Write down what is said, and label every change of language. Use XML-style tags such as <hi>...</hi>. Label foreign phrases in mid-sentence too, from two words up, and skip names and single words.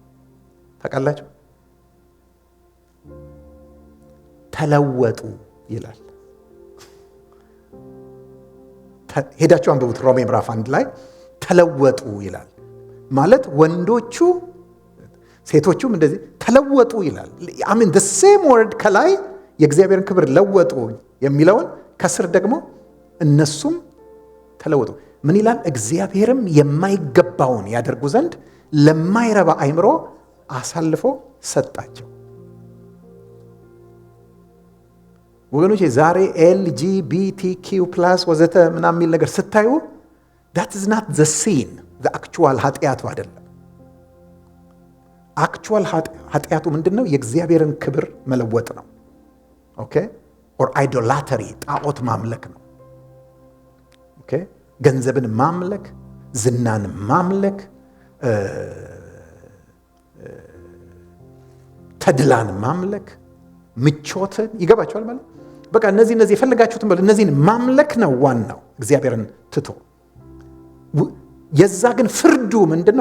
<am>ተለወጡ ይላል። ሄዳችሁ አንብቡት። ሮሜ ምዕራፍ 1 ላይ ተለወጡ ይላል። ማለት ወንዶቹ ሴቶቹም እንደዚህ ተለወጡ ይላል። አሜን</am> <en>the same word</en> <am>ከላይ የእግዚአብሔርን ክብር ለወጡ የሚለውን ከስር ደግሞ እነሱም ተለወጡ ምን ይላል? እግዚአብሔርም የማይገባውን ያደርጉ ዘንድ ለማይረባ አይምሮ አሳልፎ ሰጣቸው። ወገኖቼ ዛሬ LGBTQ+ ወዘተ ምናምን የሚል ነገር ስታዩ</am> <en>that is not the sin, the actual</en> <am>ኃጢአቱ አይደለም። actual ኃጢአቱ ምንድነው? የእግዚአብሔርን ክብር መለወጥ ነው። ኦኬ</am> <en>or idolatry</en> <am>ጣዖት ማምለክ ነው። ኦኬ ገንዘብን ማምለክ፣ ዝናን ማምለክ፣ ተድላን ማምለክ፣ ምቾትን ይገባቸዋል ማለት በቃ እነዚህ የፈለጋችሁትን በሉ እነዚህን ማምለክ ነው ዋናው እግዚአብሔርን ትቶ። የዛ ግን ፍርዱ ምንድነው?</am>